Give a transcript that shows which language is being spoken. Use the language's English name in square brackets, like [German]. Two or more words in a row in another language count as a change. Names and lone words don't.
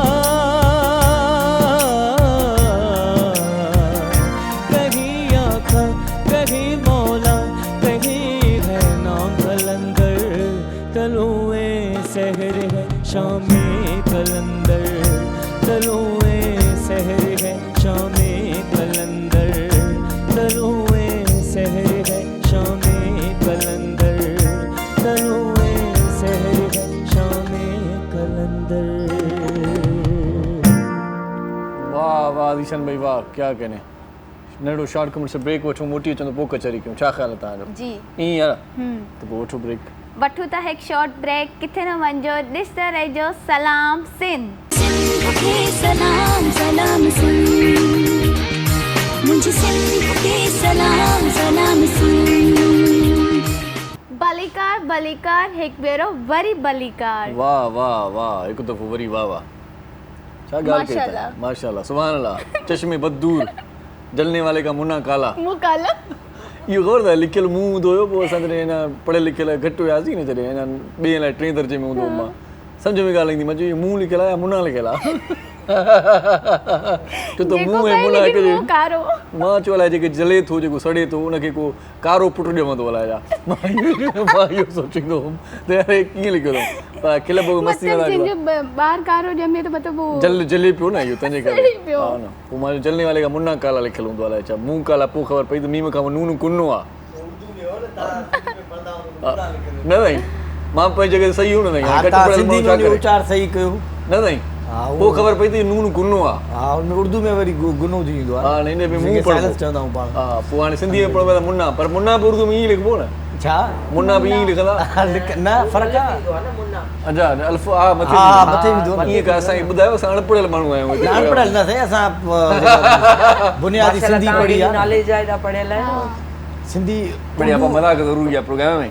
[Hindi] कहिया का कहीं मौला कहीं है नाम कलंदर तलुए सहर है शामे कलंदर तलुए सहर है शामे कलंदर तलुए सहर है शामे कलंदर तलुए सहर है शामे कलंदर वाह वाह ईशन भाई वाह क्या कहने [Sindhi] नंढो [English] short comment [Sindhi] से ब्रेक वठूं मोटी अचूं त पोइ कचहरी कयूं छा ख़्यालु आहे तव्हांजो जी ईअं आहे त पोइ वठो ब्रेक वठूं था हिकु [English] short break [Sindhi] किथे न वञिजो ॾिसंदा रहिजो सलाम सिंध सिंध खे सलाम सलाम सिंध [Hindi] मुझे सिंध के सलाम [Sindhi] सलाम सिंध। बलिकार बलिकार हिकु भेरो वरी बलिकार। वाह वाह वाह, हिकु दफ़ो वरी वाह वाह, छा ॻाल्हि कई माशाल्लाह। अथई, [Arabic] ما شاء الله سبحان الله. [Hindi] चश्मे बदूर, जलने वाले का मुन्ना काला। [Sindhi] मुंहुं काला। इहो ख़बर अथव लिखियलु मूं हूंदो हुयो, पोइ असां जॾहिं हिन पढ़ियल लिखियल घटि हुयासीं न, जॾहिं हिन ॿिए लाइ 3 दर्जे में हूंदो मां, सम्झ में ॻाल्हि ईंदी, मां चयो मूं लिखियल आहे या मुन्ना लिखियल आहे। छो त मूं ऐं मुन्ना हिकु मुंहुं कारो। मां चयो अलाए जेके जले थो, जेको सड़े थो, उनखे को कारो पुटु ॼमंदो अलाए छा। मां इहो सोचींदो हुउमि त यार कीअं लिखियो अथऊं, पर खिल पोइ मस्ती मतलब वारा जिनजो ॿार कारो ॼमे त मतलब वो जले पियो न इहो, तंहिंजे करे सड़ी पियो। हा न, पोइ मां [Hindi] जलने वाले का मुन्ना काला [Sindhi] लिखियलु हूंदो अलाए छा, मूं काला, पोइ ख़बर पई त मीम खां नून कुन्नो आहे। न साईं, मां पंहिंजी जॻह सही हूंदो न सिंधी में उचार सही कयो न साईं, पोइ ख़बर पई त नून कुन्नो आहे। हा, हुन में उर्दू में वरी गुनो थी वेंदो आहे। हा, हिन में मूं साइलेंस पढ़ो चवंदा आहियूं पाण। हा, पोइ हाणे सिंधीअ में पढ़ो त मुन्ना, पर मुन्ना बि उर्दू में ईअं लिखबो न, छा मुन्ना बि ईअं लिखंदा। न फ़र्क़ु आहे। अच्छा, अल्फ हा मथे हा, मथे विधो न। ईअं का असांखे ॿुधायो, असां अणपढ़ियल माण्हू आहियूं हिते। अनपढ़ियल न साईं, असां बुनियादी सिंधी पढ़ी आहे। नॉलेज आहे, एॾा पढ़ियल आहिनि। सिंधी बढ़िया, पर मज़ाक ज़रूरी आहे प्रोग्राम में।